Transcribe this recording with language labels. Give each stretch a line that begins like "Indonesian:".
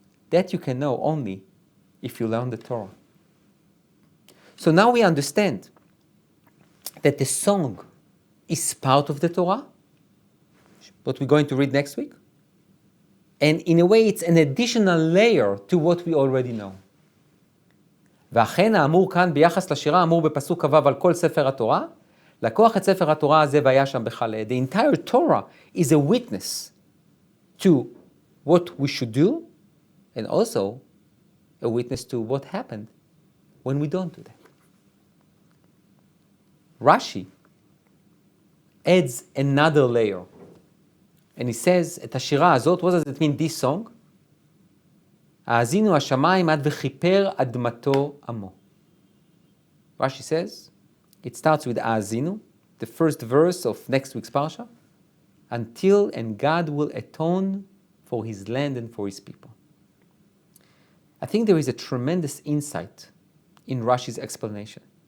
English: That you can know only if you learn the Torah. So now we understand that the song is part of the Torah, what we're going to read next week, and in a way it's an additional layer to what we already know.
Hebrew: ואכן האמור כאן ביחס לשירה האמור בפסוק כ"ו על כל ספר התורה, לקוח את ספר התורה הזה והיה שם בחלל.
English: The entire Torah is a witness to what we should do, and also a witness to what happened when we don't do that. Rashi adds another layer, and he says,
Hebrew: את השירה הזאת,
English: what does it mean, this song?
Hebrew: האזינו השמיים עד וכיפר אדמתו עמו.
English: Rashi says, it starts with האזינו, the first verse of next week's parsha, until and God will atone for his land and for his people. I think there is a tremendous insight in Rashi's explanation.